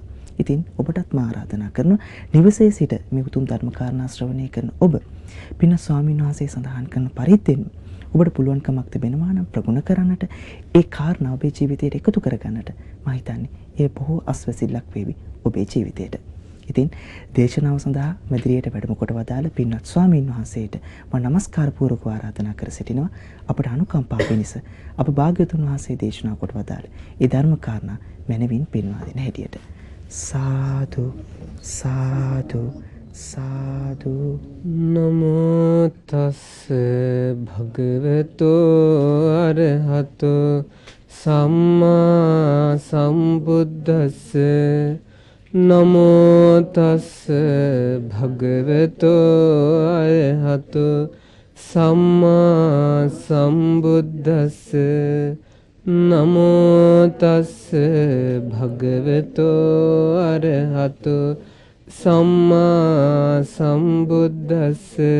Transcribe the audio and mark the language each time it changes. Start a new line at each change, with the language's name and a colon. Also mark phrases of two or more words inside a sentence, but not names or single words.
Sinhala: ඉතින් ඔබටත් මා ආරාධනා කරනවා නිවසේ සිට මේ උතුම් ධර්ම කාරණා ශ්‍රවණය කරන ඔබ පින්වත් ස්වාමීන් වහන්සේ සඳහන් කරන පරිද්දෙන් ඔබට පුළුවන්කමක් තිබෙනවා නම් ප්‍රගුණ කරන්නට ඒ කාරණා ඔබේ ජීවිතයට එකතු කරගන්නට මම හිතන්නේ ඒ බොහෝ අස්වැසිල්ලක් වේවි ඔබේ ජීවිතයට. ඉතින් දේශනාව සඳහා මැදිරියට වැඩම කොට වදාළ පින්වත් ස්වාමීන් වහන්සේට මම নমස්කාර පූර්වකව ආරාධනා කර සිටිනවා අපට අනුකම්පා පිණිස අප භාග්‍යවතුන් වහන්සේ දේශනා කොට වදාළ ඒ ධර්ම කාරණා මැනවින් පෙන්වා දෙන හැටියට සාදු සාදු සාදු.
Pali: නමෝ තස් භගවතෝ අරහතෝ සම්මා සම්බුද්දස්ස නමෝ තස් භගවතෝ අරහතෝ සම්මා සම්බුද්දස්ස නමෝ තස් භගවතෝ අරහතෝ සම්මා සම්බුද්දස්ස